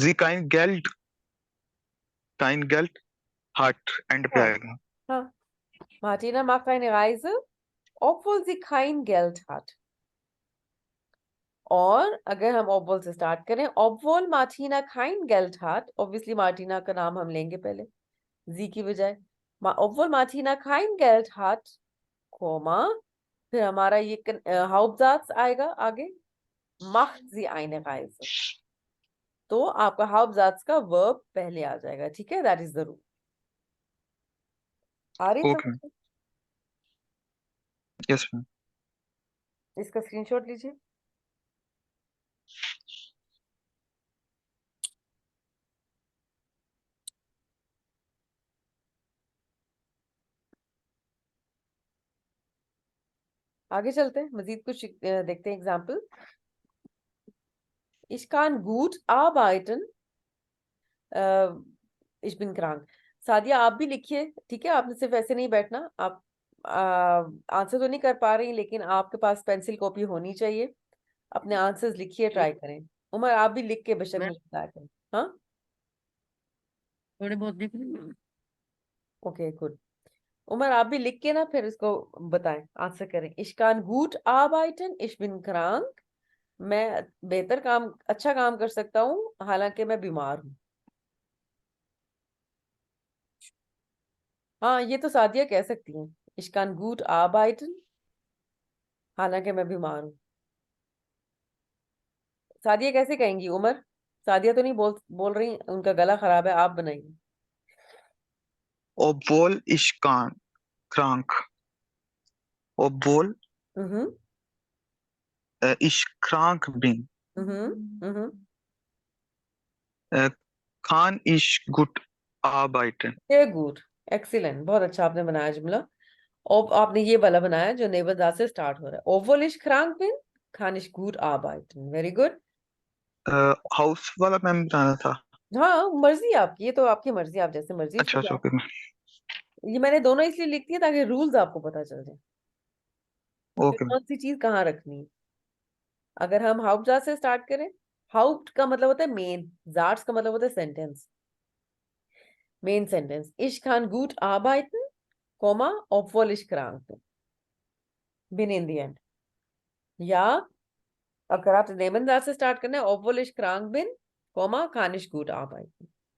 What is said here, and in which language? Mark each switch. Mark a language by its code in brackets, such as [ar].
[de] sie kein Geld hat, [hi] and पे हाँ, आएगा। [de] हाँ, Martina macht eine Reise, obwohl sie kein Geld hat। [hi] और अगर हम obwohl से स्टार्ट करें, [de] obwohl Martina kein Geld hat, [hi] obviously Martina का नाम हम लेंगे पहले जी की बजाय। [de] obwohl Martina kein Geld hat, कोमा, [hi] फिर हमारा ये [de] Hauptsatz [hi] आएगा आगे, [de] macht sie eine Reise। [hi] तो आपका Hauptsatz का वर्ब पहले आ जाएगा। ठीक है, [en] That is the rule. [hi] आ रही ओके। समझ? [en] Yes ma'am. [hi] इसका स्क्रीनशॉट लीजिए। आगे चलते हैं, मजीद कुछ देखते हैं example. [de] Ich kann gut arbeiten, ich bin krank। [hi] Sadia आप भी लिखिए, ठीक है, आपने सिर्फ ऐसे नहीं बैठना। आप आंसर तो नहीं कर पा रही लेकिन आपके पास पेंसिल कॉपी होनी चाहिए, अपने आंसर्स लिखिए, ट्राई करें। उमर आप भी लिख के बेशक मैं मुझे बताया करें। हाँ, थोड़े बहुत देख रही हूँ। Okay, good. उमर आप भी लिख के ना फिर इसको बताएं, आंसर करें। [de] Ich kann gut arbeiten, ich bin krank। [hi] मैं बेहतर काम, अच्छा काम कर सकता हूँ हालांकि मैं बीमार हूँ। हाँ, ये तो सादिया कह सकती हैं, [de] Ich kann gut arbeiten, [hi] हालांकि मैं बीमार हूँ। सादिया कैसे कहेंगी उमर? सादिया तो नहीं बोल बोल रही, उनका गला खराब है, आप बनाइए। [de] obwohl ich krank, obwohl हम्म, ich krank bin, हम्म, äh, kann ich gut arbeiten। [hi] ये गुड, एक्सीलेंट, बहुत अच्छा आपने बनाया जुमला। और आपने ये वाला बनाया जो नेबरदा से स्टार्ट हो रहा है, [de] obwohl ich krank bin, kann ich gut arbeiten। [en] Very good. [hi] House वाला मैम बताना था। हाँ, मर्जी आपकी, ये तो आपकी मर्जी, आप जैसे मर्जी इसको अच्छा अच्छा, ओके ये मैंने दोनों इसलिए लिख दिया ताकि रूल्स आपको पता चल जाए कि ओके। कौन सी चीज कहाँ रखनी है। अगर हम हाउप्ट से स्टार्ट करें, हाउप्ट का मतलब होता है मेन, जाट्स का मतलब होता है sentence, main sentence. [de] Ich kann gut arbeiten, Komma, obwohl ich krank bin, bin [en] in the end। [hi] या अगर आप नेबनजार से स्टार्ट करना है, [de] obwohl ich krank bin, Komma, kann ich gut arbeiten।